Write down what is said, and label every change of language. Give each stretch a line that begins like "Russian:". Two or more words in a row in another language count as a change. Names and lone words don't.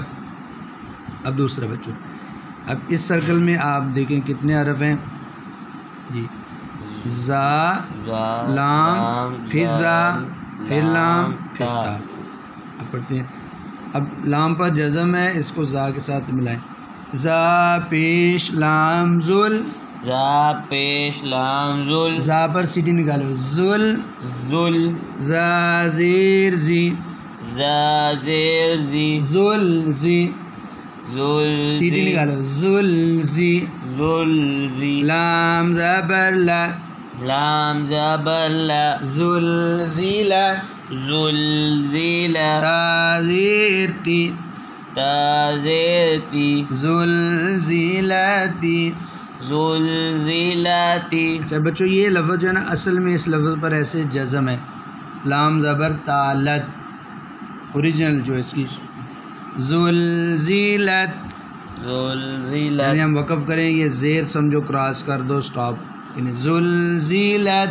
Urdu: اب دوسرا بچوں، اب اس سرکل میں آپ دیکھیں کتنے حرف ہیں جی. زا، لام، پھر زا، پھر لام، پھر تا. اب پڑھتے ہیں. اب لام پر جزم ہے، اس کو زا کے ساتھ ملائیں. زا پیش لام زل، زا پیش لام زل، زا پر سیٹی نکالو زل، زل. زا زیر زی، زا زیر زی، زل زی، زل. سیٹی نکالو زل زی. زل زی. لام زبر لا، لام زبر لا، زل زیلا. زل زیلا. تا زیر تی، تا زیر تی، زل زیلاتی. زل زیلاتی. اچھا بچوں، یہ لفظ جو ہے نا اصل میں اس لفظ پر ایسے جزم ہے، لام زبر تالت، اوریجنل جو اس کی زلزلت. زلزلت. یعنی ہم وقف کریں، یہ زیر سمجھو کراس کر دو، سٹاپ، یعنی زلزلت.